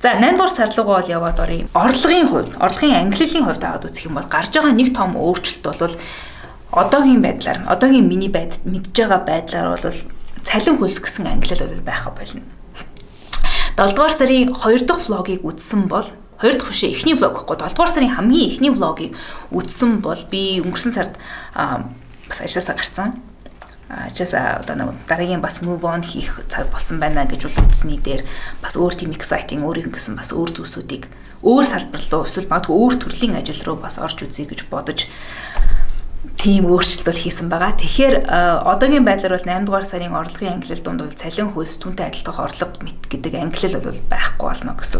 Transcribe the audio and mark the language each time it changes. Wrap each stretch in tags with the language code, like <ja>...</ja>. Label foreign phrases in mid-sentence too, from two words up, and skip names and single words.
<mn>За 8 дугаар сарлуугаа бол яваад оръё. Орлогын хувьд, орлогын ангиллалын хувьд аваад үзэх юм бол гарч байгаа нэг том өөрчлөлт бол одоогийн байдлаар, одоогийн миний мэдж байгаа байдлаар бол цалин хөлс гэсэн ангиллал бол байх болно. 7 дугаар сарын 2 дахь влогийг үзсэн бол 2 дахь бишээ эхний влог гэхгүй 7 дугаар сарын хамгийн эхний влогийг үзсэн бол би өнгөрсөн сард бас ажлаасаа гарсан. Ажлаасаа одоо нэг дараагийн бас</mn> <en>move on</en> <mn>хийх цаг болсон байна гэж бол үзсний дээр бас өөр</mn> <en>team exciting</en> <mn>өөрийн гэсэн бас өөр зүйлсүүдийг өөр салбар руу эсвэл магадгүй өөр төрлийн ажил руу бас орж үзье гэж бодож тийм өөрчлөлт бол хийсэн байгаа. Тэгэхээр одоогийн байдлаар бол 8 дугаар сарын орлогын ангиллал дунд бол цалин хөлс түнтэй адилдах орлого гэдэг ангиллал бол байхгүй болно гэсэн үг.</mn>